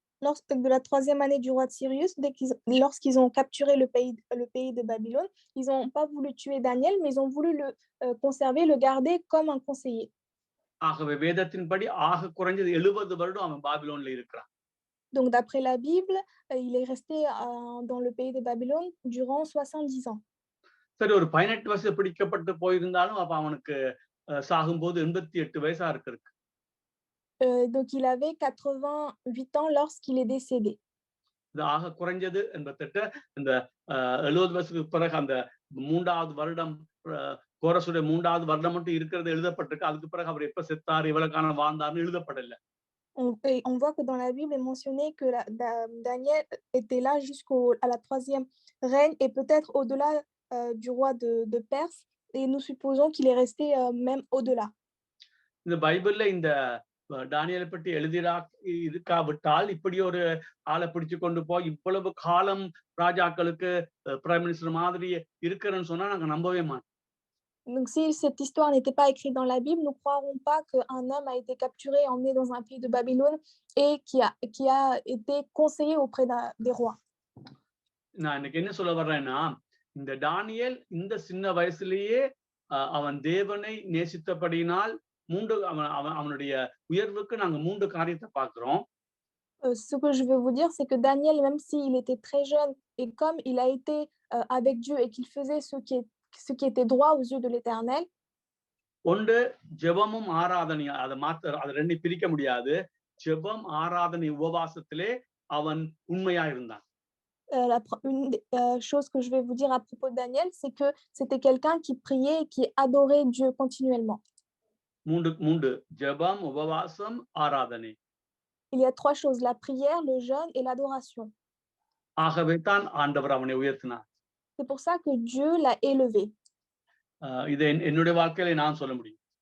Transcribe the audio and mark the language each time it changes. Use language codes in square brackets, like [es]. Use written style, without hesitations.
[fr] Lors de la 3e année du roi de Cyrus, lorsqu'ils ont capturé le pays de Babylone, ils n'ont pas voulu tuer Daniel, mais ils ont voulu le conserver, le garder comme un conseiller. [ta] ஆகவே வேதத்தின்படி ஆக குறைஞ்சது 70 வருடம் அவன் பாபிலோன்ல இருக்கிறான். [fr] Donc d'après la Bible, il est resté dans le pays de Babylone durant 70 ans. [ta] சரி, ஒரு 18 வயசு பிடிக்கப்பட்டு போயிருந்தாலும் அப்ப அவனுக்கு சாகும்போது 88 வயசா இருக்கு. [fr] Donc il avait 88 ans lorsqu'il est décédé. [ta] இது ஆக குறைஞ்சது 88 இந்த 70 வயசுக்கு பிறகு அந்த 3வது வருடம் கோரசுடைய 3வது வருடம் மட்டும் இருக்கிறது எழுதப்பட்டிருக்கு. அதுக்கு பிறகு அவர் எப்ப செத்தார் இவ்வளவு காலம் வாழ்ந்தார்னு எழுதப்படல. [fr] On voit que dans la Bible est mentionné que Daniel était là à la 3e règne et peut-être au-delà du roi de Perse, et nous supposons qu'il est resté même au-delà. [ta] இந்த பைபிள்ல இந்த தானியேலை பற்றி இருக்காவிட்டால் இப்படி ஒரு ஆளை பிடிச்சு கொண்டு போய் இவ்வளவு காலம் ராஜாக்களுக்கு பிரைம் மினிஸ்டர் மாதிரி இருக்கிறேன்னு சொன்னா நாங்க நம்பவே மாட்டோம். [fr] Donc si cette histoire n'était pas écrite dans la Bible, nous ne croirons pas qu'un homme a été capturé, emmené dans un pays de Babylone et qui a été conseillé auprès des rois. [ta] நான் இன்னைக்கு என்ன சொல்ல வர்றேன்னா, இந்த தானியேல் இந்த சின்ன வயசுலயே அவன் தேவனை நேசித்தபடியினால் அவனுடைய உயர்வுக்கு நாங்க 3 காரியத்தை பார்க்கிறோம். [fr] Ce que je veux vous dire, c'est que Daniel, même s'il était très jeune et comme il a été avec Dieu et qu'il faisait ce qui était droit aux yeux de l'Éternel. [ta] ஒன்று ஜெபமும் ஆராதனையும், அது ரெண்டு பிரிக்க முடியாது. ஜெபம் ஆராதனை உபவாசத்திலே அவன் உண்மையா இருந்தான். [fr] Une chose que je vais vous dire à propos de Daniel, c'est que c'était quelqu'un qui priait et qui adorait Dieu continuellement. [ta] மூன்று ஜெபம், உபவாசம், ஆராதனை. [fr] Il y a 3 choses, la prière, le jeûne et l'adoration. [ta] ஆகவே தான் ஆண்டவர் அவனை உயர்த்தினார். [fr] C'est pour ça que Dieu l'a élevé. [ta] இதை என்னுடைய வாழ்க்கையில நான் சொல்ல முடியும்.